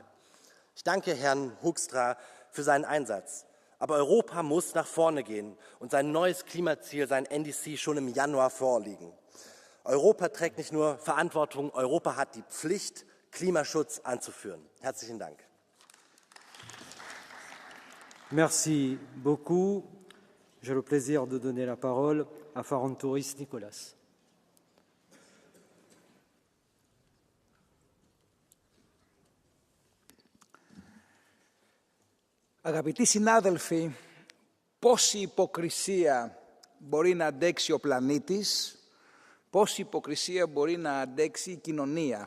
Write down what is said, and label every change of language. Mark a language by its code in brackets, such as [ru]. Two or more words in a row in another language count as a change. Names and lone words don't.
[de] Ich danke Herrn Hoekstra für seinen Einsatz. Aber Europa muss nach vorne gehen und sein neues Klimaziel, sein NDC, schon im Januar vorlegen. Europa trägt nicht nur Verantwortung, Europa hat die Pflicht, Klimaschutz anzuführen. Herzlichen Dank. [fr] Merci beaucoup. J'ai le plaisir de donner la parole à Farantoris Nicolas. [el] Αγαπητοί συνάδελφοι, πόση υποκρισία μπορεί να αντέξει ο πλανήτης, πόση υποκρισία μπορεί να αντέξει η κοινωνία.